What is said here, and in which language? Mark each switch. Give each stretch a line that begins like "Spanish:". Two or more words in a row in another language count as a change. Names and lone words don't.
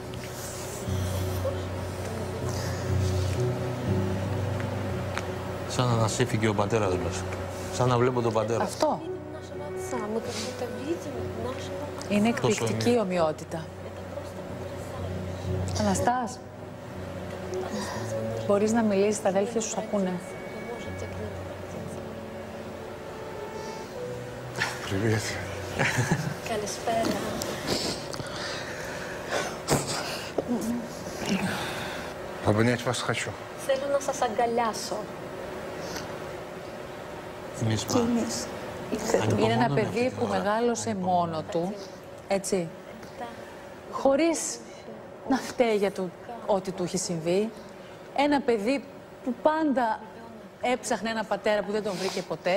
Greek: Σαν να ανασύφηκε ο πατέρας μας. Σαν να βλέπω τον πατέρα. Αυτό. Είναι εκπληκτική ομοιότητα. Αναστάς, μπορείς να μιλήσεις, τα αδέλφια σου ακούνε.
Russian: Привет.
Greek: Καλησπέρα.
Russian: Обнять вас хочу.
Greek: Θέλω να σας αγκαλιάσω. Εμείς Και εμείς. Είναι ένα παιδί που μεγάλωσε μόνο του, έτσι, χωρίς να φταίει για το ό,τι του έχει συμβεί. Ένα παιδί που πάντα έψαχνε ένα πατέρα που δεν τον βρήκε ποτέ.